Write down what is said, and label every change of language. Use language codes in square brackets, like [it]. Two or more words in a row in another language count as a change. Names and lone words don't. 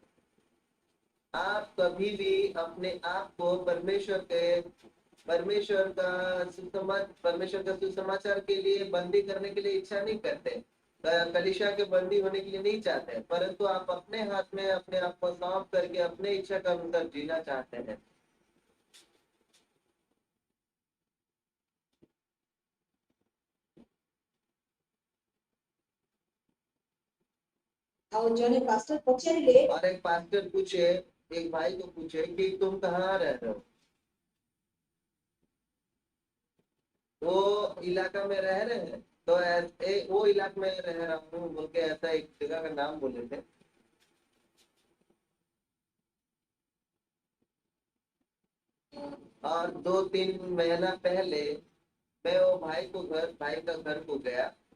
[hi] आप कभी भी अपने आप को परमेश्वर का सुसमाचार के लिए बंदी करने के लिए इच्छा नहीं करते, कलीसिया के बंदी होने के लिए नहीं चाहते, परंतु आप अपने हाथ में अपने आप को सौंप करके अपने इच्छा के अनुसार जीना चाहते हैं। [or] ଆଉ ଜଣେ ପାଷ୍ଟର ପଚାରିଲେ [hi] और एक पास्टर पूछे, एक भाई को पूछे कि तुम कहाँ रह रहे हो? वो इलाका में रह रहे हैं तो ऐसे वो इलाके में रह रहा हूँ बोल के ऐसा एक जगह का नाम बोले थे। और 2-3 महीना पहले मैं वो भाई का घर को गया।